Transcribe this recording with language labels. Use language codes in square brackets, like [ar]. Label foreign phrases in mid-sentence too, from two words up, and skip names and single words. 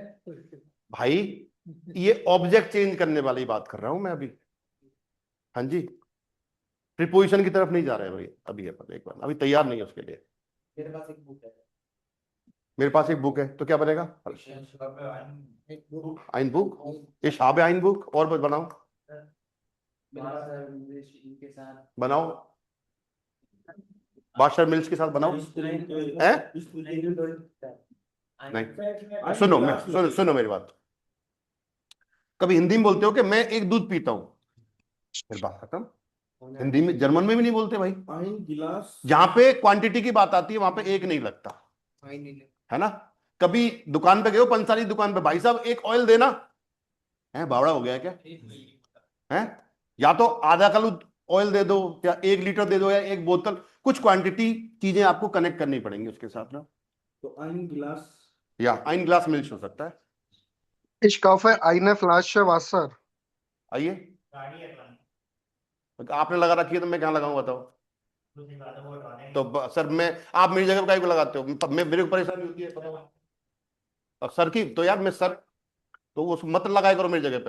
[hi] भाई ये ऑब्जेक्ट चेंज करने वाली बात कर रहा हूं मैं अभी। हाँ जी, प्रीपोजिशन की तरफ नहीं जा रहे भाई अभी, अपन एक बार अभी तैयार नहीं है उसके लिए। मेरे पास एक बुक है। मेरे पास एक बुक है तो क्या बनेगा? एक बुक। [de] ein Buch, ich habe ein Buch. [hi] और बस बनाओ इनके साथ बनाओ, बादशाह मिल्स के साथ बनाओ। हैं? नहीं, सुनो मैं सुनो मेरी बात। कभी हिंदी में बोलते हो कि मैं एक दूध पीता हूं, फिर बात खत्म। हिंदी में, जर्मन में भी नहीं बोलते भाई। [de] Ein Glas. [hi] जहां पे क्वांटिटी की बात आती है वहां पे एक नहीं लगता, है ना। कभी दुकान पे गए हो, पंसारी दुकान पे, भाई साहब एक ऑयल देना, है बावड़ा हो गया है क्या? है, या तो आधा किलो ऑयल दे दो या 1 लीटर दे दो या एक बोतल, कुछ क्वांटिटी चीजें आपको कनेक्ट करनी पड़ेंगी उसके साथ ना। [de] तो ein Glas. [hi] या [de] ein Glas [hi] मिल्क हो सकता है। [de] Ich kaufe eine Flasche Wasser. [hi] आइए, आपने लगा रखी है तो मैं क्या लगाऊं बताओ? तो सर मैं, आप मेरी जगह पे काहे को लगाते हो? मैं, मेरे को परेशानी होती है बताओ। अब सर की तो यार मैं सर, तो वो मत लगाया करो मेरी जगह पे।